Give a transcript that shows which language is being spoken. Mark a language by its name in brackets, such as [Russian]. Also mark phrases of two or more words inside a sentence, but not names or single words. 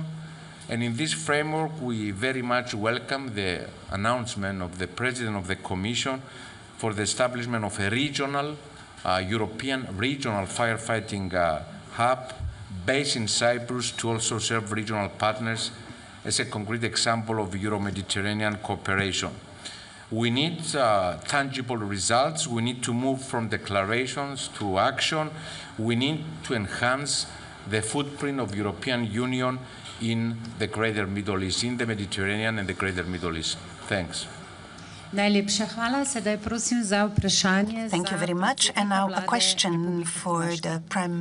[English] And in this framework, we very much welcome the announcement of the President of the Commission for the establishment of a regional, European regional firefighting hub based in Cyprus to also serve regional partners as a concrete example of Euro-Mediterranean cooperation. We need tangible results. We need to move from declarations to action. We need to enhance the footprint of European Union in the greater Middle East, in the Mediterranean and the greater Middle East. Thanks. [Slovenian] Najlepša hvala. Sedaj prosim za vprašanje. [English] Thank you very much. And now a question for the Prime